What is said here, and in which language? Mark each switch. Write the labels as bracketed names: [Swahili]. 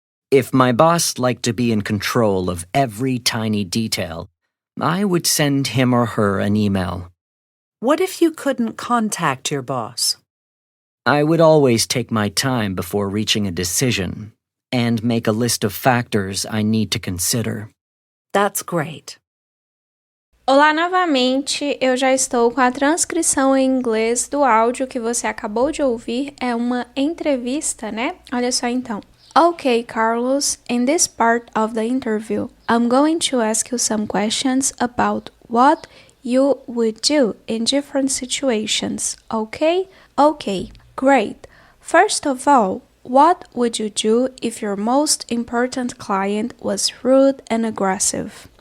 [English] If my boss liked to be in control of every tiny detail, I would send him or her an email. What if you couldn't contact your boss? I would always take my time before reaching a decision and make a list of factors I need to consider. That's great. [Portuguese] Olá novamente, eu já estou com a transcrição em inglês do áudio que você acabou de ouvir. É uma entrevista, né? Olha só então. [English] Okay, Carlos, in this part of the interview, I'm going to ask you some questions about what you would do in different situations, okay? Okay, great. First of all, what would you do if your most important client was rude and aggressive?